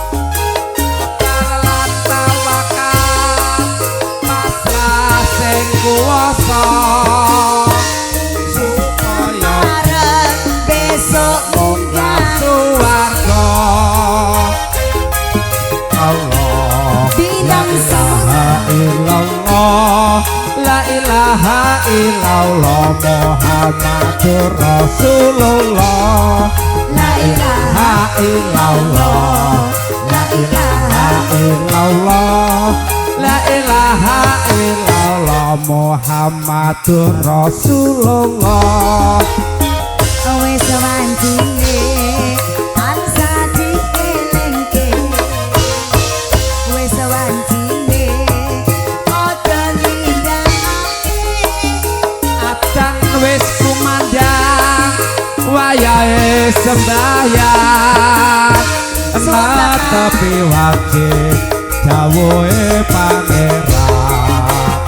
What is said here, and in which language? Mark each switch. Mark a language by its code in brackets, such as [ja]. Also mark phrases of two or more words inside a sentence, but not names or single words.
[jv] Lan tawakal pasrah sing kuwasa, supaya arep besok munggah suwarga. [ar] Allah bidang إلا الله، لا إله إلا الله، محمد رسول الله. لا إله Illallah, لا إله إلا الله، لا إله إلا الله، محمد رسول الله. [jv] wis wancine tansah dielingke, wis wancine ojo nindakake, Adan wis kumandang wayahe sembahyang, netepi wajib dawuhe pangeran.